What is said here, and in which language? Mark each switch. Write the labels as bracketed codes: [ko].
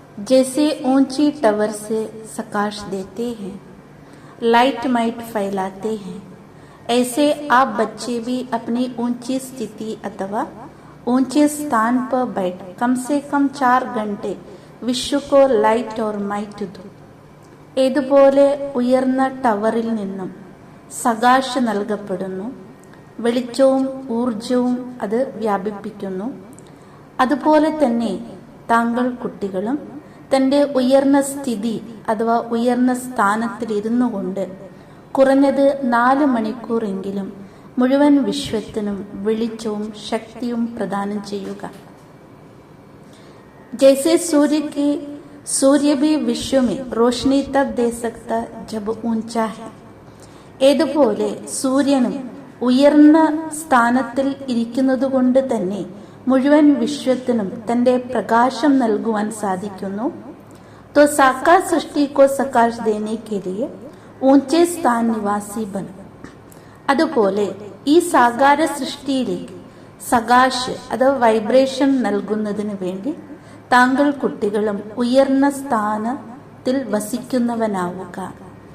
[hi] जैसे ऊंची टावर से प्रकाश देते हैं, लाइट माइट फैलाते हैं, ऐसे आप बच्चे भी अपनी ऊंची स्थिति अथवा ऊंचे स्थान पर बैठ कम से कम 4 घंटे विश्व को लाइट और माइट दो। [ml] ഇതുപോലെ ഉയർന്ന ടവറിൽ നിന്നും സകാശ് നൽകപ്പെടുന്നു. വെളിച്ചവും ഊർജവും അത് വ്യാപിപ്പിക്കുന്നു. അതുപോലെ തന്നെ താങ്കൾ കുട്ടികളും തൻ്റെ ഉയർന്ന സ്ഥിതി അഥവാ ഉയർന്ന സ്ഥാനത്തിലിരുന്നു കൊണ്ട് കുറഞ്ഞത് 4 മണിക്കൂറെങ്കിലും മുഴുവൻ വിശ്വത്തിനും വെളിച്ചവും ശക്തിയും പ്രദാനം ചെയ്യുക. [hi] जैसे सूर्य भी विश्व में रोशनी तब दे सकता जब ऊंचा है. [ml] ഏതുപോലെ സൂര്യനും ഉയർന്ന സ്ഥാനത്തിൽ ഇരിക്കുന്നതുകൊണ്ട് തന്നെ മുഴുവൻ വിശ്വത്തിനും തന്റെ പ്രകാശം നൽകുവാൻ സാധിക്കുന്നു. [hi] तो साकार सृष्टि को सकाश देने के लिए ऊंचे स्थान निवासी बनो. [ml] അതുപോലെ ഈ സാകാര സൃഷ്ടിയിലേക്ക് സകാശ് അഥവാ വൈബ്രേഷൻ നൽകുന്നതിന് വേണ്ടി താങ്കൾ കുട്ടികളും ഉയർന്ന സ്ഥാനത്തിൽ വസിക്കുന്നവനാവുക.